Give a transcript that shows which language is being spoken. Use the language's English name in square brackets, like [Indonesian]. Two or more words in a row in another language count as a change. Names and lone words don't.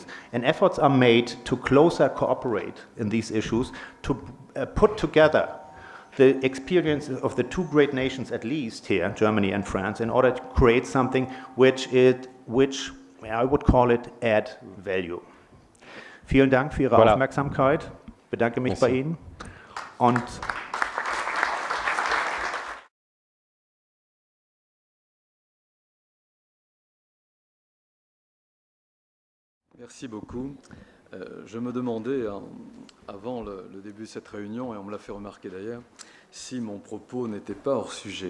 [English] And efforts are made to closer cooperate in these issues, to put together the experience of the two great nations, at least here, Germany and France, in order to create something which I would call it add value. [German] Vielen Dank für Ihre Aufmerksamkeit. Bedanke mich bei Ihnen. Und [French] Merci beaucoup. Je me demandais, avant le début de cette réunion, et on me l'a fait remarquer d'ailleurs, si mon propos n'était pas hors sujet.